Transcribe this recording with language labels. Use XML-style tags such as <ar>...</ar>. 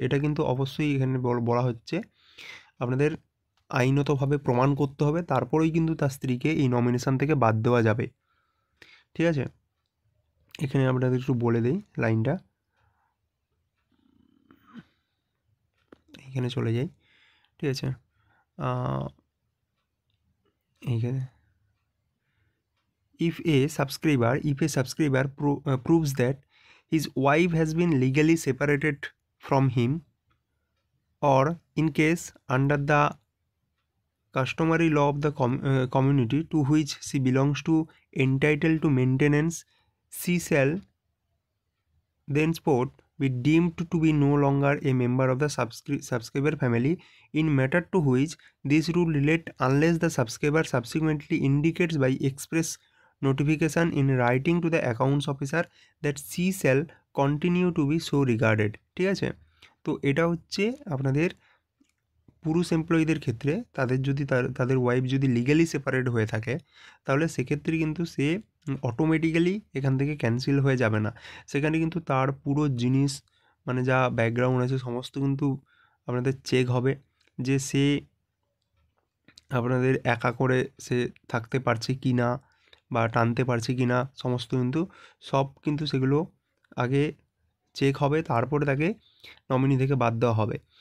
<bn>এটা কিন্তু অবশ্যই এখানে বলা হচ্ছে আপনাদের আইনতভাবে প্রমাণ করতে হবে, তারপরেই কিন্তু তার স্ত্রীকে এই নমিনেশন থেকে বাদ দেওয়া যাবে, ঠিক আছে? এখানে আপনাদের একটু বলে দিই লাইনটা, এখানে চলে যাই, ঠিক আছে? এইখানে</bn> <en>if a subscriber proves that his wife has been legally separated from him, or in case under the customary law of the community to which she belongs to entitled to maintenance, she shall thenceforth be deemed to be no longer a member of the subscriber family, in matter to which this rule relate unless the subscriber subsequently indicates by express notification in writing to the accounts officer that she shall continue to be so regarded,</en> <bn>ঠিক আছে? তো এটা হচ্ছে আপনাদের পুরুষ এমপ্লয়ীদের ক্ষেত্রে তাদের যদি তাদের ওয়াইফ যদি লিগ্যালি সেপারেট হয়ে থাকে, তাহলে সেক্ষেত্রে কিন্তু সে অটোমেটিক্যালি এখান থেকে ক্যান্সেল হয়ে যাবে না। সেখানে কিন্তু তার পুরো জিনিস মানে যা ব্যাকগ্রাউন্ড আছে সমস্ত কিন্তু আপনাদের চেক হবে যে সে আপনাদের একা করে সে থাকতে পারছে কি না বা টানতে পারছে কি না, সমস্ত কিন্তু সব কিন্তু সেগুলো আগে চেক হবে, তারপরে তাকে নমিনি থেকে বাদ দেওয়া হবে।</bn>